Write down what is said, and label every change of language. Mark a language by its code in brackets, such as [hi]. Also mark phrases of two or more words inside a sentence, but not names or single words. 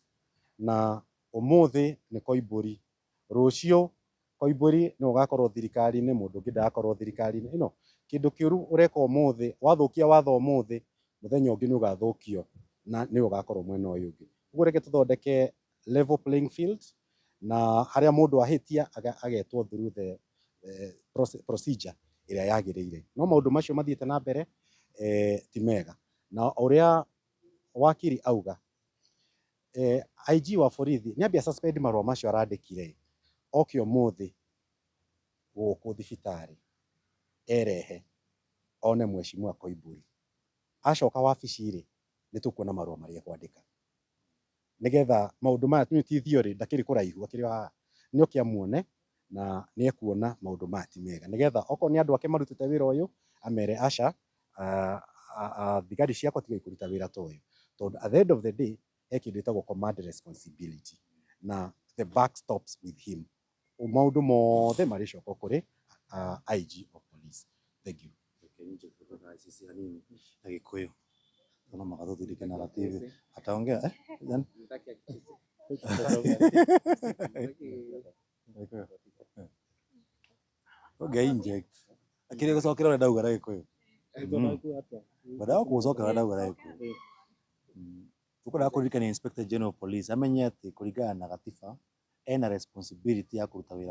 [ki] Na ũmũthĩ nĩ Koimburi, rũciũ Koimburi nĩ ũgakorwo thirikari-inĩ, mũndũ ũngĩ ndagakorwo thirikari-inĩ. Ĩno kĩndũ kĩũru ũreka ũmũthĩ, wathũkia watho ũmũthĩ, mũthenya ũngĩ nĩ ũgathũkio na nĩ ũgakorwo mwena ũyũ ũngĩ. Ũguo reke tũthondeke [en] level playing field, [ki] na harĩa mũndũ ahĩtia agetwo [en] through the procedure [ki] ĩrĩa yagĩrĩire. No maũndũ macio mathiĩte na mbere ti mega. na uria wakiri auga IG wa borithi nĩ ambia suspend marũa macio arandĩkire oke ũmũthĩ gũkũ thibitarĩ erehe one mheshimiwa Koimburi, acoka wabici-rĩ nĩ tũkuona marũa marĩa ekwandĩka nĩgetha maũndũ maya ti theory ndakĩrĩ kũraihu akĩrĩ haha nĩ oke amuone na nĩ ekuona maũndũ maya ti mega nĩgetha okorwo nĩ andũ ake marutĩte wĩra ũyũ amere aca thigari ciakwa tigai kũruta wĩra ta ũyũ tondũ [en] at the end of the day he [ki] kĩndũ gĩtagwo [en] command responsibility [ki] na [en] the buck stops with him. [ki] Maũndũ mothe marĩcoka kũrĩ [en] IG of police. Thank you. [ki] Na Gĩkũyũ ona magathũthindĩke narrative ataongea inject akĩrĩ gũcokera ũrĩa ndauga na Gĩkũyũ baada gũcokera ũrĩa ndauga na Gĩkũyũ tũkwenda kũririkania Inspector General of Police amenye atĩ kũringana na gatiba ena responsibility ya kũruta wĩra